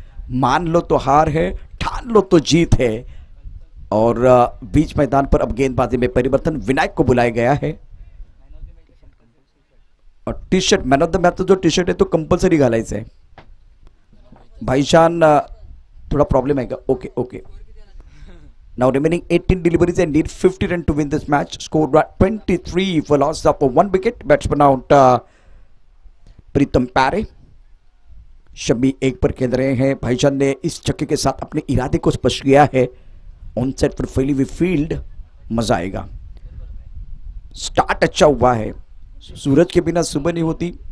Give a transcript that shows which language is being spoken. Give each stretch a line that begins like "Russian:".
Hindi: मान लो तो हार है, ठान लो तो जीत है। और बीच मैदान पर अब गेंदबाजी में परिवर्तन, विनायक को बुलाया गया है। और T shirt, man of the match जो टी शर्ट है तो कंपल्सरी घालायचं है। भाईजान थोड़ा प्रॉब्लम आएगा।
English: Okay okay, now remaining 18 deliveries and need 50 run to win this match. Scored 23 for loss of 1 wicket. Batsman out Pritam Pare.
Hindi: शमी एक पर खेल रहे हैं। भाईजान ने इस छक्के के साथ अपने इरादे को स्पष्ट किया है। ऑन सेट पर फैली हुई फील्ड, मजा आएगा। स्टार्ट अच्छा हुआ है, सूरज के बिना सुबह नहीं होती।